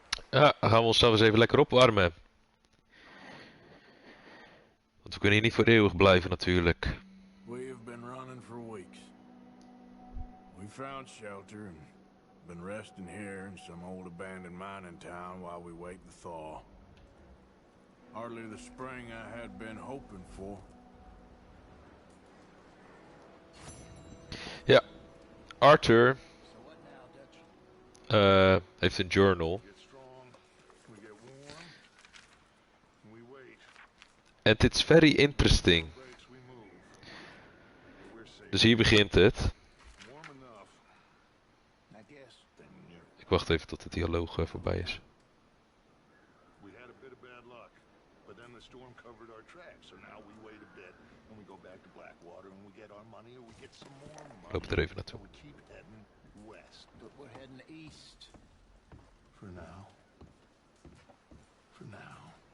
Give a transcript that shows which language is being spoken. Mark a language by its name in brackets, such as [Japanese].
[Dutch] Ja, dan gaan we onszelf eens even lekker opwarmen. Want we kunnen hier niet voor eeuwig blijven natuurlijk. [English] We have been running for weeks. We found shelter and been resting here in some old abandoned mining town while we wait the thaw. Hardly the spring I had been hoping for. [Dutch] Ja, Arthur heeft een [English] journal. Get strong. We get warm. We wait. And it's very interesting. Breaks, we move. We're safe. [Dutch] Dus hier begint het. [English] Warm enough. I guess. Then you're... [Dutch] Ik wacht even tot de dialoog voorbij is. [English] We had a bit of bad luck, but then the storm covered our tracks, so now we wait a bit, and we go back to Blackwater, and we get our money, or we get some more money. [Dutch] Loop er even naartoe. [English] So we keep heading west. But we're heading east. For now. For now.